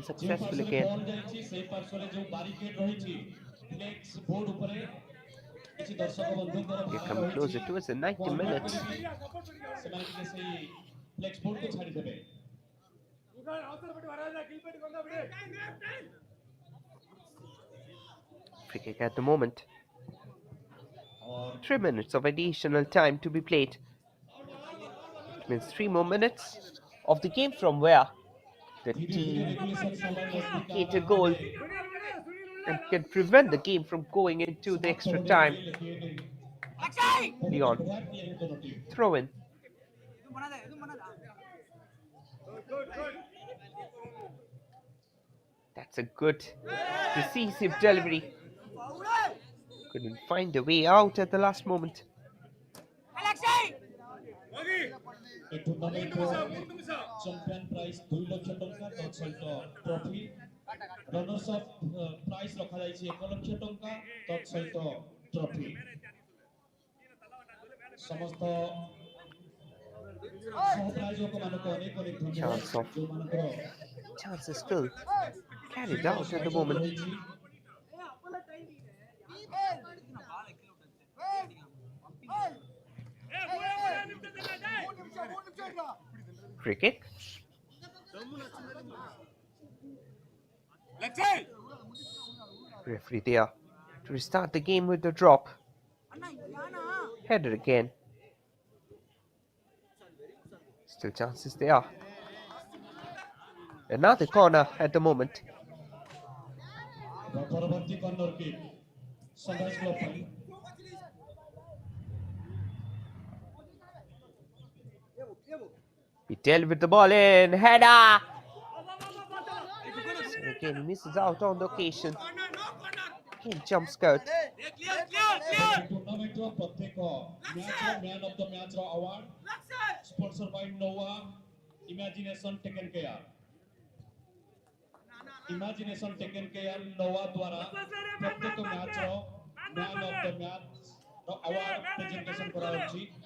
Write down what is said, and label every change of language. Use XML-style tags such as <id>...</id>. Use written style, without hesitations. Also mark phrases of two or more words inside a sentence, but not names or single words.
<or>ଯେଉଁ</or> <en>successful</en> <or>ପାର୍ଶ୍ୱରେ</or> <en>again.</en> <or>ବଲ୍ ଯାଇଛି ସେଇ ପାର୍ଶ୍ୱରେ ଯେଉଁ ବାରିକେଡ ରହିଛି ଫ୍ଲେକ୍ସ ବୋର୍ଡ ଉପରେ କିଛି ଦର୍ଶକ ବନ୍ଧୁଙ୍କର</or> <en>We're</en> <or>ଧାରା</or> <en>coming</en> <or>ରହିଛି</or> <en>closer towards the</en> <or>ମୁଁ</or> <en>90</en> <or>ଅନୁରୋଧ</or> <en>minutes.</en> <or>କରିବି ସେମାନେ ଟିକେ ସେଇ ଫ୍ଲେକ୍ସ ବୋର୍ଡକୁ ଛାଡ଼ିଦେବେ।</or> <en>Free kick at the moment.</en> <hi>और</hi> <en>3 minutes of additional time to be played. It means 3 more minutes of the game from where the</en> <hi>धीरे धीरे</hi> <en>team</en> <hi>रेगुलेशन समय नजदीक आ</hi> <en>get a</en> <hi>रहा</hi> <en>goal</en> <hi>है</hi> <en>and can prevent the game from going into the</en> <hi>समाप्त</hi> <en>extra</en> <hi>होने</hi> <en>time.</en> <hi>वाली लेकिन</hi> <en>Leon.</en> <hi>बहुत बढ़िया किए हैं दोनों टीम।</hi> <en>Throw in. That's a good, decisive delivery. Couldn't find a way out at the last moment.</en> <or>ଏ ଟୁର୍ଣ୍ଣାମେଣ୍ଟର</or> <en>champion prize</en> <or>2 ଲକ୍ଷ ଟଙ୍କା ତତ୍ ସହିତ ଟ୍ରଫି</or> <en>runners of prize</en> <or>ରଖାଯାଇଛି 1 ଲକ୍ଷ ଟଙ୍କା ତତ୍ ସହିତ ଟ୍ରଫି ସମସ୍ତ ସହପ୍ରାୟୋଜକମାନଙ୍କୁ ଅନେକ ଅନେକ ଧନ୍ୟବାଦ</or> <en>Chance of</en> <or>ଯେଉଁମାନଙ୍କର</or> <en>chance is still carried out at the</en> <or>ସହଯୋଗ</or> <en>moment.</en> <or>ରହିଛି</or> <en>Free kick. Referee there to restart the game with the drop. Header again. Still chances there. Another corner at the moment.</en> <or>ପରବର୍ତ୍ତୀ</or> <en>corner kick</en> <or>ସନରାଇଜ୍ କ୍ଲବ୍ ପାଇଁ</or> <en>He dealt with the ball in. Header! So again, he misses out on the occasion. Again, jump skirt.</en> <or>ଟୁର୍ଣ୍ଣାମେଣ୍ଟର ପ୍ରତ୍ୟେକ ମ୍ୟାଚ୍ର</or> <en>man of the matchର award sponsor by</en> <or>ନୋଆ ଇମାଜିନେସନ୍ ଟେକେନ୍ କେୟାର ଇମାଜିନେସନ୍ ଟେକେନ୍ କେୟାର ନୋଆ ଦ୍ୱାରା ପ୍ରତ୍ୟେକ ମ୍ୟାଚ୍ର</or> <en>man of the matchର award presentation</en> <or>କରାଯାଉଛି</or>